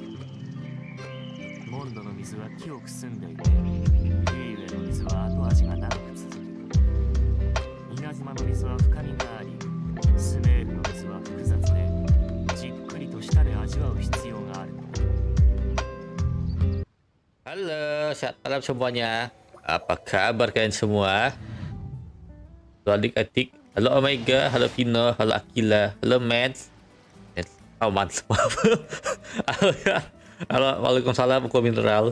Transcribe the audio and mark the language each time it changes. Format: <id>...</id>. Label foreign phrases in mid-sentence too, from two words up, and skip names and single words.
<ja>モンドの水は清く澄んでいて、ユイウェの水は後味が長く続く。稲妻の水は深みがあり、スメールの水は複雑で、じっくりと舌で味わう必要がある。</ja> <id>Halo, selamat malam semuanya. Apa kabar kalian semua? Halo adik-adik. Halo Omega, halo Vino, halo Akila, halo Mads. Oh, Mads, maaf. Halo, waalaikumsalam, Buku Mineral.</id>